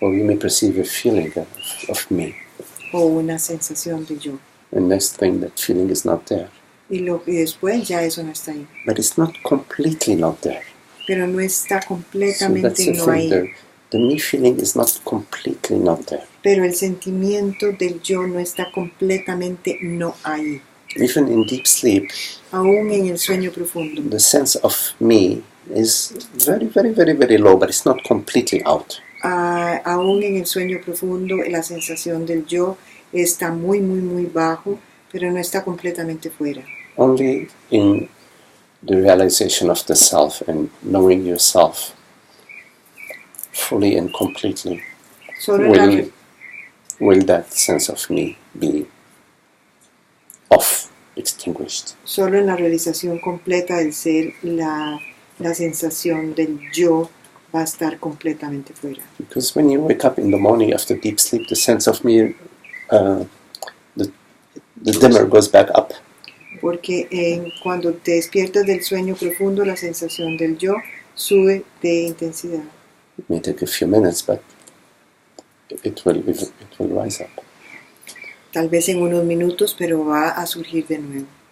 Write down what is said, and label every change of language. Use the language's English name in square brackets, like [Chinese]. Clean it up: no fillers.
[English] Or you may perceive a feeling of me. [Spanish] O una sensación de yo. [English] And next thing, that feeling is not there. [Spanish] Y después ya eso no está ahí. [English] But it's not completely not there. [Spanish] Pero no está [English] So that's [Spanish] completamente [English] the [Spanish] no [English] thing. [Spanish] ahí. [English] The me feeling is not completely not there. [Spanish] Pero el sentimiento del yo no está completamente no ahí. [English] Even in deep sleep, [Spanish] Aún en el sueño profundo. [English] the sense of me is very, very, very, very low, but it's not completely out. [Spanish] Aún en el sueño profundo la sensación del yo está muy, muy, muy bajo, pero no está completamente fuera. [English] Only in the realization of the self and knowing yourself fully and completely [Spanish] Solo en la, [English] will that sense of me be off, extinguished. [Spanish] solo en la realización completa del ser, la sensación del yo va a estar completamente fuera. [English] Because when you wake up in the morning after deep sleep, the sense of me, the dimmer goes back up. [Spanish] Porque cuando te despiertas del sueño profundo, la sensación del yo sube de intensidad. [English] It may take a few minutes, but it will rise up. [Spanish] Tal vez en unos minutos, pero va a surgir de nuevo.